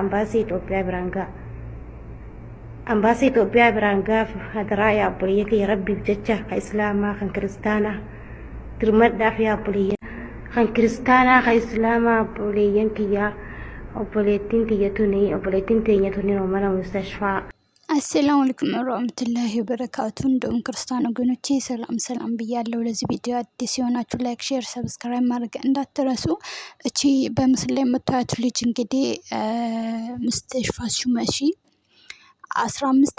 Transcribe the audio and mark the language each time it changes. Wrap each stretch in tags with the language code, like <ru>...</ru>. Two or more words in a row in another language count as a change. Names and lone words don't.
<om>ambaasii Itoophiyaa biraan ga'a. ambaasii Itoophiyaa biraan gaaf hadaraa yaa obboleeyyan kiyya rabbiif jecha kan islaamaa kan kiristaanaa dirmadhaaf yaa obboleeyyan kan kiristaanaa kan islaamaa obboleeyyan kiyya obboleettiin teenya tuni mana mustashfaa</om> <ar>السلام عليكم ورحمة الله وبركاته።</ar> <am>እንደውም ክርስቲያን ወገኖቼ ሰላም ብያለሁ። ለዚህ ቪዲዮ አዲስ የሆናችሁ</am> <en>like, share, subscribe</en> <am>ማድረግ እንዳትረሱ። እቺ በምስል ላይ የምታዩት ልጅ እንግዲህ ሙስተሽፋ ሹመሺ 15</am>